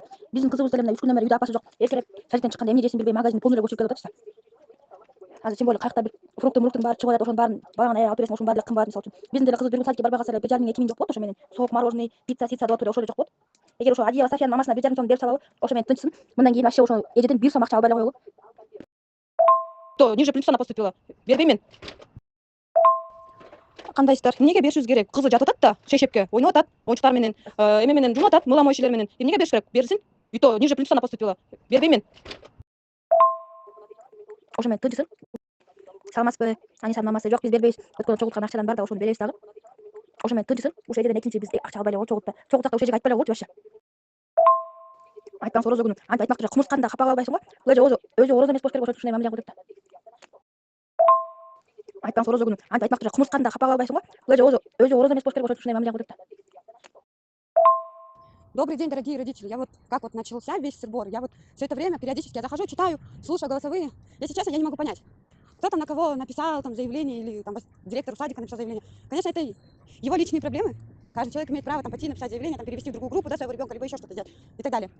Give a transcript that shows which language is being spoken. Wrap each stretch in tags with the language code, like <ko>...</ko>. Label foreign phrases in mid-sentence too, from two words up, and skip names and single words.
<ky>Биздин кызыбыз деле мына 3 күндөн бери үйдө апасы жок. Эркелеп садиктен чыкканда эмне жесин билбей</ky> <ru>магазин полный</ru> <ky>эле көчүрүп келип атышса. Азыр</ky> <ru>тем более</ru> <ky>каякта бир фруктун баары чыгып атат, ошонун баарын багана алып бересиң, ошонун баары деле кымбат мисалы үчүн. Биздин деле кызыбыз бир күн садикке барбай калса эле 1,5 миң 2 миң жок болот ошо менен. Сок, мороженый, пицца деп атып эле ошол эле жок болот. Эгер ошо Агиева Софиянын мамасына 1,5 сом берип салабы, ошо менен тынчсын. Мындан кийин вообще ошо эжеден 1 сом акча албай эле коелу.</ky> <ru>То ниже плинтуса поступила.</ru> <ky>Бербейм мен. Кандайсыздар? Эмнеге беришибиз керек? Кызы жатып атат да, шешепке ойноп атат, оюнчуктар менен, эме менен жуунуп атат, мыло моющийлер менен. Эмнеге бериш керек? Берсин.</ky> <ru>И то ниже плинтуса поступила.</ru> <ky>Бербейм мен. Ошо менен тынчсын. Саламатсызбы? Анисанын мамасы жок, биз бербейбиз. Өткөндө чогулткан акчадан бар да, ошону беребиз дагы. Ошо менен тынчсын. Ошо эжеден экинчи биз акча албай эле коелучу, чогултсак да ошо эжеге айтпай эле коелучу вообще. Айтпаңыз орозо күнү. Антип айтмак жок, кумурсканы да капа албайсың го. Бул эже өзү орозо эмес болуш керек, ошон үчүн ушундай мамиле кылып атат да. Айтпаңыз орозо күнү. Антип айтмак жок, кумурсканы да капа албайсың го. Бул эже өзү орозо эмес болуш керек, ошон үчүн ушундай мамиле кылып атат да.</ky> <ru>Добрый день, дорогие родители. Я вот как вот начался весь сбор, я вот все это время периодически я захожу, читаю, слушаю голосовые. Если честно, я не могу понять, кто там на кого написал там заявление или там директору садика написал заявление. Конечно, это его личные проблемы. Каждый человек имеет право там пойти написать заявление, там перевести в другую группу, да, своего ребенка, либо еще что-то сделать и так далее.</ru>